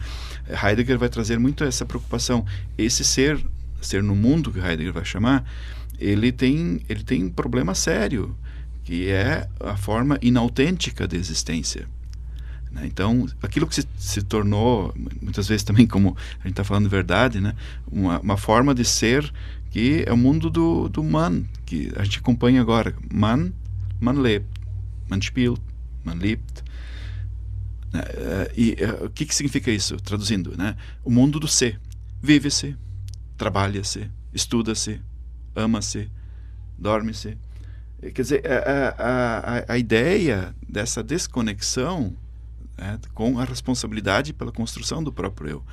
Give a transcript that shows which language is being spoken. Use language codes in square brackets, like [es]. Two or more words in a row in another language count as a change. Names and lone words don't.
[pt] Heidegger vai trazer muito essa preocupação. Esse ser no mundo, que Heidegger vai chamar, ele tem um problema sério, que é a forma inautêntica de existência. Então, aquilo que se tornou, muitas vezes também, como a gente está falando de verdade, né? Uma forma de ser que é o mundo do man, que a gente acompanha agora. [de] Man lebt, man spielt, man liebt. [pt] O que significa isso, traduzindo, né? O mundo do ser. Vive-se, trabalha-se, estuda-se, ama-se, dorme-se. Quer dizer, a ideia dessa desconexão com a responsabilidade pela construção do próprio eu.